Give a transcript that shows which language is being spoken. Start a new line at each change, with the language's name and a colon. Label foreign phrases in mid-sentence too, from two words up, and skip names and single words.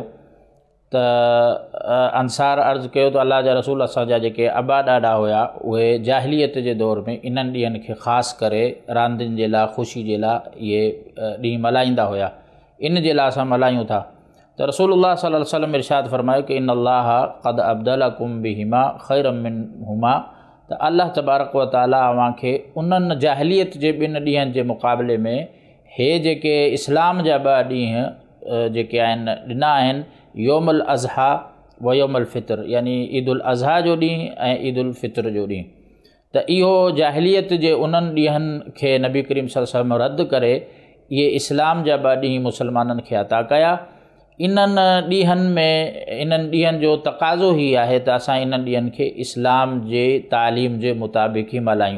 Sindhi: त अंसार अर्ज़ु कयो त अल्लाह जा रसूल, असांजा जेके अबा ॾाॾा हुया उहे जाहिलियत जे दौर में इन्हनि ॾींहंनि खे ख़ासि करे रांदियुनि जे लाइ ख़ुशी जे लाइ इहे ॾींहं मल्हाईंदा हुया, इन जे लाइ असां मल्हायूं था। त रसूलुल्लाह
Arabic: صلى الله عليه وسلم
Sindhi: इरशाद फरमायो कि
Arabic: إن الله قد أبدلكم بهما خيرا منهما,
Sindhi: त
Arabic: الله تبارك وتعالى
Sindhi: अव्हांखे उन्हनि जाहिलियत जे ॿिनि ॾींहंनि जे मुक़ाबले में हे जेके इस्लाम जा ॿ ॾींहं जेके आहिनि ॾिना आहिनि,
Arabic: يوم الأضحى ويوم الفطر,
Sindhi: यानी ईदुल अज़हा जो ॾींहुं ऐं ईदुल फ़ितर जो ॾींहुं। त इहो जाहिलियत जे उन्हनि ॾींहंनि खे नबी करीम
Arabic: صلى الله عليه وسلم
Sindhi: रद्द करे इहे इस्लाम जा ॿ ॾींहं मुसलमाननि खे अता कया। इन्हनि ॾींहंनि जो तक़ाज़ो ई आहे त असां इन्हनि ॾींहंनि खे इस्लाम जे तालीम जे मुताबिक़ ई मल्हायूं।